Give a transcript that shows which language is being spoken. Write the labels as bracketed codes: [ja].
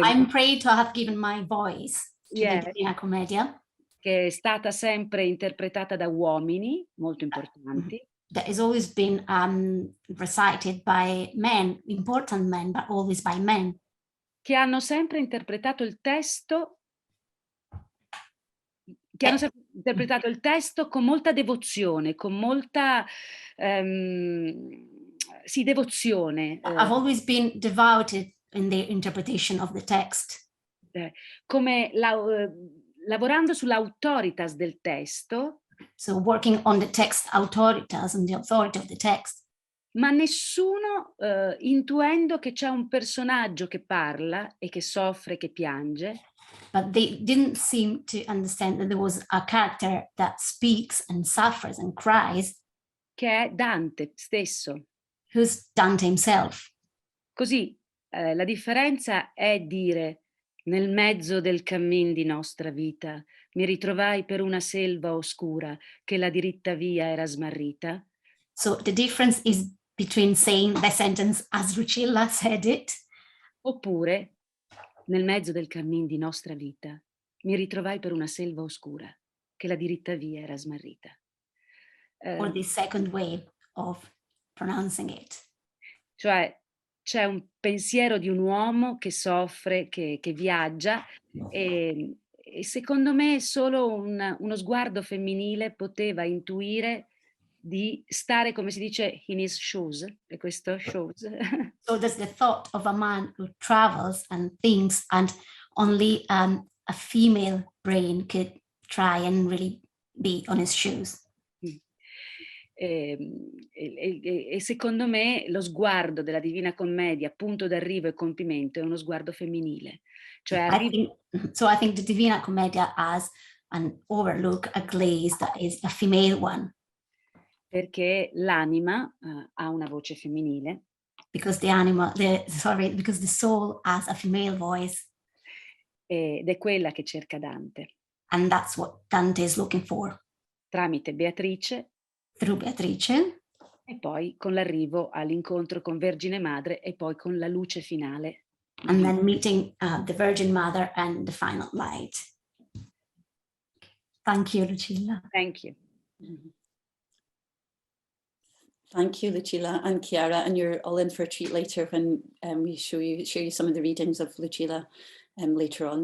[en] So I'm proud to have given my voice to Yeah. the Divina Commedia. [it] Che è stata sempre interpretata da uomini molto importanti. [en] That has always been recited by men, important men, but always by men. [it] Che hanno sempre interpretato il testo, con molta devozione, con molta devozione. [en] I've always been devoted in the interpretation of the text. [it] Come lavorando sull'autoritas del testo. [en] So working on the text authoritas and the authority of the text. [it] Ma nessuno intuendo che c'è un personaggio che parla e che soffre, che piange. [en] But they didn't seem to understand that there was a character that speaks and suffers and cries. [it] Che è Dante stesso. [en] Who's Dante himself. [it] Così la differenza è dire: nel mezzo del cammin di nostra vita mi ritrovai per una selva oscura che la diritta via era smarrita. [en] So the difference is between saying the sentence as Lucilla said it. [it] Oppure nel mezzo del cammin di nostra vita mi ritrovai per una selva oscura che la diritta via era smarrita. [en] Or the second way of pronouncing it. [it] Cioè c'è un pensiero di un uomo che soffre, che viaggia e secondo me solo uno sguardo femminile poteva intuire di stare, come si dice, [en] in his shoes, [it] e questo shoes. [en] So there's the thought of a man who travels and thinks, and only a female brain could try and really be on his shoes. [it] E secondo me lo sguardo della Divina Commedia, punto d'arrivo e compimento, è uno sguardo femminile. Cioè [en] I think the Divina Commedia has an overlook, a glaze that is a female one. [it] Perché l'anima ha una voce femminile. [en] Because because the soul has a female voice. [it] Ed è quella che cerca Dante. [en] And that's what Dante is looking for. [it] Tramite Beatrice. [en] Through Beatrice. [it] E poi con l'arrivo all'incontro con Vergine Madre e poi con la luce finale. [en] And then meeting the Virgin Mother and the final light. Thank you, Lucilla. Thank you. Thank you, Lucilla and Chiara, and you're all in for a treat later when we show you some of the readings of Lucilla later on.